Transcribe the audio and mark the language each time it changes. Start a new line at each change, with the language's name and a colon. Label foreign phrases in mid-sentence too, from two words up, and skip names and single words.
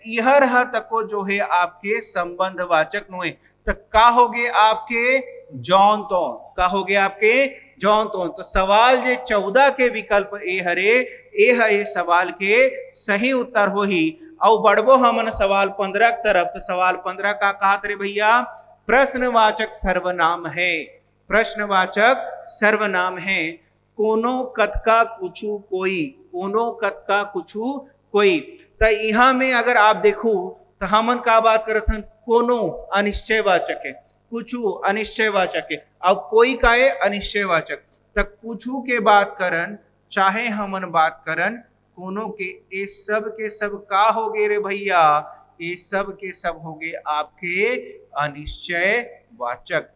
Chhattisgarhi: इहर ह तको जो है आपके संबंधवाचक नोए। तो का होगे आपके जौन तौन। का होगे आपके जौन तौन। तो सवाल जे 14 के विकल्प ए हरे ए है ए सवाल के सही उत्तर होही। और बढ़बो हमन सवाल 15 की तरफ। तो सवाल 15 का कहा रे भैया, प्रश्नवाचक सर्वनाम है। प्रश्नवाचक सर्वनाम है। कोनो कतका कुछु कोई, कोनो कतका कुछु कोई। तो यहाँ में अगर आप देखो तो हमन का बात करत हन, कोनो अनिश्चयवाचक है, कुछु अनिश्चयवाचक है, और कोई का है अनिश्चयवाचक। तो कुछु के बात करन चाहे हमन बात करन कोनो के, ये सब के सब का हो गए रे भैया, ये सब के सब हो गए आपके अनिश्चयवाचक।